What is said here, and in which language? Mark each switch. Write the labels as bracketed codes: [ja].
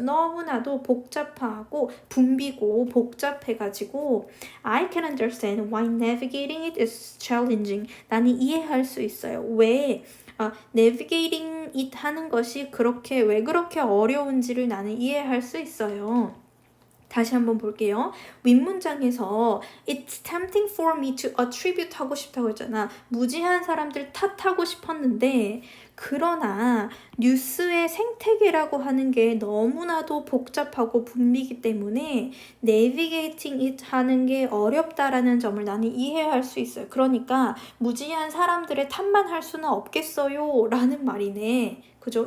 [ko] 너무나도 복잡하고 붐비고 복잡해가지고 [en] I can understand why navigating it is challenging. [ko] 나는 이해할 수 있어요. 왜 navigating it 하는 것이 왜 그렇게 어려운지를 나는 이해할 수 있어요. 다시 한번 볼게요. 윗문장에서 [en] It's tempting for me to attribute [ko] 하고 싶다고 했잖아. 무지한 사람들 탓하고 싶었는데 그러나 뉴스의 생태계라고 하는 게 너무나도 복잡하고 붐비기 때문에 navigating it 하는 게 어렵다라는 점을 나는 이해할 수 있어요. 그러니까 무지한 사람들의 탓만 할 수는 없겠어요 라는 말이네. 그죠?